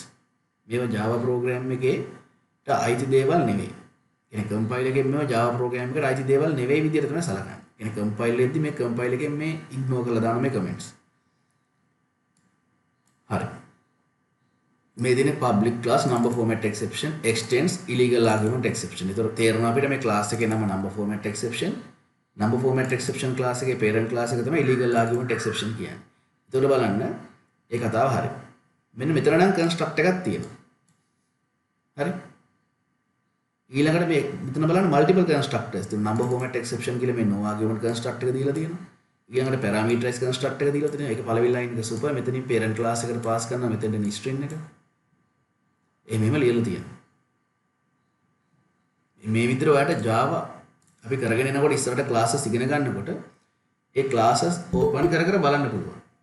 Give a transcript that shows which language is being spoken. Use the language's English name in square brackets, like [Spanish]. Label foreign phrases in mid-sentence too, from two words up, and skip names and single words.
[Sinhala] මේවා [English] Java program [Sinhala] එකේ අයිති දේවල් නෙවෙයි. කියන්නේ compile එකෙන් මේවා [English] Java program [Sinhala] එකට අයිති දේවල් නෙවෙයි විදියට තමයි සලකන්නේ. කියන්නේ compile එකේදී මේ compile එකෙන් මේ ignore කරලා දාන මේ comments. හරි. මේ දිනේ [English] public class number format exception extends illegal argument exception. [Sinhala] ඒතර තේරෙනවා අපිට මේ class එකේ නම [English] number format exception. number format exception [Sinhala] class එකේ [English] parent class [Sinhala] එක තමයි [English] illegal argument exception [Sinhala] කියන්නේ. ඒතකොට බලන්න ඒ කතාව හරි. මෙන්න මෙතන නම් construct එකක් තියෙනවා. හරි. ඊළඟට මේ මෙතන බලන්න [English] multiple constructors [Sinhala] තියෙනවා. [English] number format exception [Sinhala] කියලා මේ [English] no argument construct [Sinhala] එක දීලා තියෙනවා. ඊළඟට [English] parameterized construct [Sinhala] එක දීලා තියෙනවා. ඒක පළවෙනි line එක super. මෙතනින් [English] parent class [Sinhala] එකට pass කරනවා. මෙතෙන්ට string එක. එහෙමම ලියලා තියෙනවා. මේ විදිහට ඔයාලට Java අපි කරගෙන යනකොට ඉස්සරහට classes ඉගෙන ගන්නකොට ඒ [English] classes open [Sinhala] කර කර බලන්න පුළුවන්.